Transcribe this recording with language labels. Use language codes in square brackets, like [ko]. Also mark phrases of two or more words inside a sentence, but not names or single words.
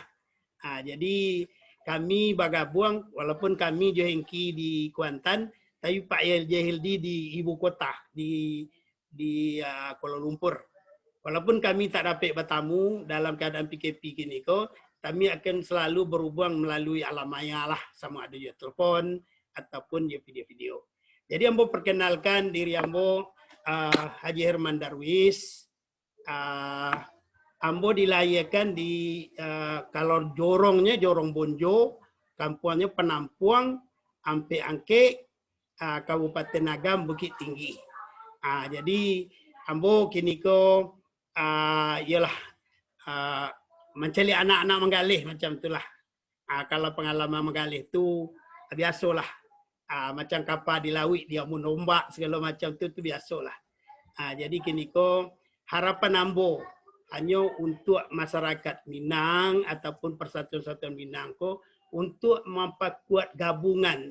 [ms] Jadi kami bergabung, walaupun kami Johengki di Kuantan, tapi Pak Haji LD di ibu kota di Kuala Lumpur. Walaupun kami tak dapat bertamu dalam keadaan PKP kini ko, kami akan selalu berhubung melalui alam maya lah, sama ada je telefon ataupun je video-video. Jadi Ambo perkenalkan diri Ambo Haji Herman Darwis. Ambo dilahirkan di kalau jorongnya Jorong Bonjo, kampungnya Penampuang, Ampe Angke, Kabupaten Agam, Bukit Tinggi. Jadi Ambo kini ko ialah mencari anak-anak menggalih macam itulah. Kalau pengalaman menggalih tu biasalah. Macam kapal di laut dia merombak segala macam tu biasalah. Jadi kini ko harapan Ambo hanya untuk masyarakat Minang ataupun Persatuan Minang ko untuk memperkuat gabungan.